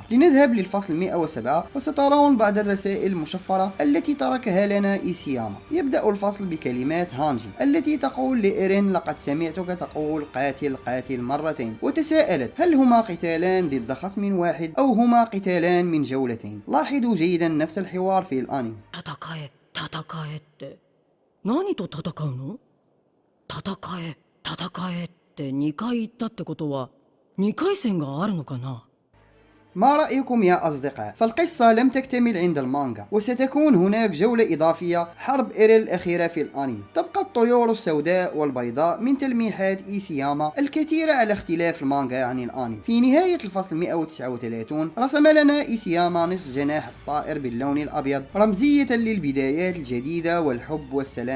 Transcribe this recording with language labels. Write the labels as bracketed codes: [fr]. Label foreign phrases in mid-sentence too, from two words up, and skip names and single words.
[ar] لنذهب للفصل 107 وسترون بعض الرسائل المشفرة التي تركها لنا إيسياما. يبدأ الفصل بكلمات هانجي التي تقول لإيرين: لقد سمعتك تقول قاتل قاتل مرتين، وتساءلت هل هما قتالان ضد خصم واحد أو هما قتالان من جولتين. لاحظوا جيدا نفس الحوار في الأنمي. [ja] 戦えってことは2回言ったってことは2回戦があるのかな。 [ar] ما رأيكم يا أصدقاء؟ فالقصة لم تكتمل عند المانجا، وستكون هناك جولة إضافية، حرب إيرين الأخيرة في الأنمي. تبقى الطيور السوداء والبيضاء من تلميحات إيسياما الكثيرة على اختلاف المانجا عن الأنمي. في نهاية الفصل 139 رسم لنا إيسياما نصف جناح الطائر باللون الأبيض، رمزية للبدايات الجديدة والحب والسلام.